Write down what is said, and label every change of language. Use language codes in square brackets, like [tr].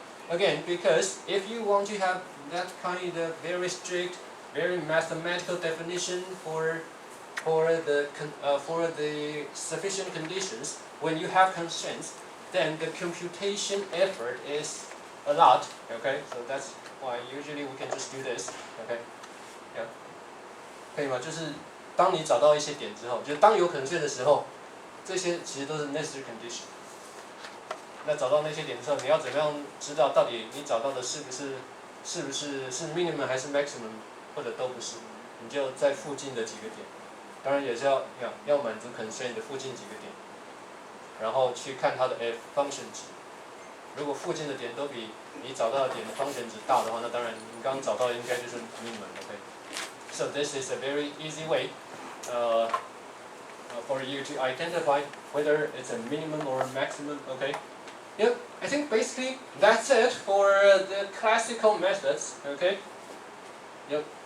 [en] Again, because if you want to have that kind of very strict, very mathematical definition for the sufficient conditions when you have constraints, then the computation effort is a lot. Okay, so that's why usually we can just do this. Okay, yeah. [zh] 可以吗？就是当你找到一些点之后，就是当有可能性的时候，这些其实都是 necessary condition。那找到那些点之后，你要怎么样知道到底你找到的是不是 minimum 还是 maximum， 或者都不是？你就在附近的几个点，当然也是要满足 constraint 的附近几个点，然后去看它的 f function 值。如果附近的点都比你找到的点的 function 值大的话，那当然你刚刚找到的应该就是 minimum。OK。 [en] So this is a very easy way, for you to identify whether it's a minimum or a maximum. Okay. Yep. I think basically that's it for the classical methods. Okay. Yep.